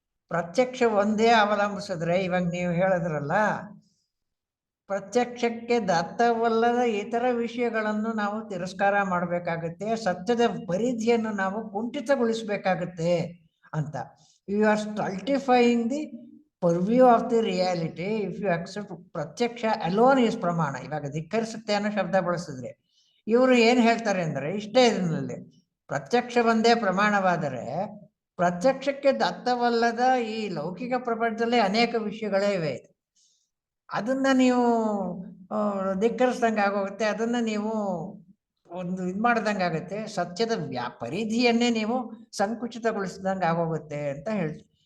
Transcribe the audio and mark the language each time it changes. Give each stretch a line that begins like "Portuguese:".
Kannada: ಪ್ರತ್ಯಕ್ಷ ಒಂದೇ ಅವಲಂಬಿಸಿದ್ರೆ, ಇವಾಗ ನೀವು ಹೇಳಿದ್ರಲ್ಲ, ಪ್ರತ್ಯಕ್ಷಕ್ಕೆ ದತ್ತವಲ್ಲದ ಇತರ ವಿಷಯಗಳನ್ನು ನಾವು ತಿರಸ್ಕಾರ ಮಾಡಬೇಕಾಗುತ್ತೆ, ಸತ್ಯದ ಪರಿಧಿಯನ್ನು ನಾವು ಕುಂಠಿತಗೊಳಿಸಬೇಕಾಗುತ್ತೆ ಅಂತ.
English: You are stultifying the purview of the reality if you accept ಪ್ರತ್ಯಕ್ಷ alone is ಪ್ರಮಾಣ.
Kannada: ಇವಾಗ ಧಿಕ್ಕರಿಸುತ್ತೆ ಅನ್ನೋ ಶಬ್ದ ಬಳಸಿದ್ರೆ ಇವರು ಏನು ಹೇಳ್ತಾರೆ ಅಂದರೆ ಇಷ್ಟೇ ಇದರಲ್ಲಿ ಪ್ರತ್ಯಕ್ಷ ಒಂದೇ ಪ್ರಮಾಣವಾದರೆ ಪ್ರತ್ಯಕ್ಷಕ್ಕೆ ದತ್ತವಲ್ಲದ ಈ ಲೌಕಿಕ ಪ್ರಪಂಚದಲ್ಲೇ ಅನೇಕ ವಿಷಯಗಳೇ ಇವೆ. ಅದನ್ನ ನೀವು ಧಿಕ್ಕರಿಸ್ದಂಗೆ ಆಗೋಗುತ್ತೆ, ಅದನ್ನ ನೀವು ಒಂದು ಇದು ಮಾಡ್ದಂಗೆ ಆಗುತ್ತೆ, ಸತ್ಯದ ಪರಿಧಿಯನ್ನೇ ನೀವು ಸಂಕುಚಿತಗೊಳಿಸಿದಂಗೆ ಆಗೋಗುತ್ತೆ ಅಂತ ಹೇಳ್ತೀವಿ.